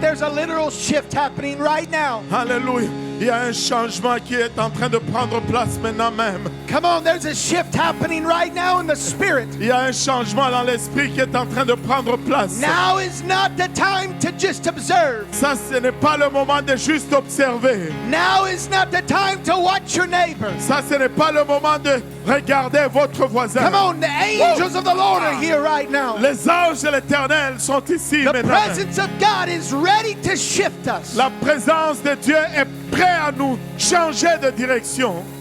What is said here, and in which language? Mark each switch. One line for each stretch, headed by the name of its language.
English: There's a literal shift happening right now.
French: Alléluia. Il y a un changement qui est en train de prendre place maintenant même.
English: Come on, there's a shift happening right now in the spirit.
French: Il y a un changement dans l'esprit qui est en train de prendre place.
English: Now is not the time to just observe.
French: Ça, ce n'est pas le moment de juste observer.
English: Now is not the time to watch your neighbor.
French: Ça, ce n'est pas le moment de regarder votre voisin.
English: Come on, the angels of the Lord are here right now.
French: Les anges de l'Éternel sont ici
English: The
French: maintenant.
English: presence of God is ready to shift us.
French: La présence de Dieu est prête à nous changer de direction.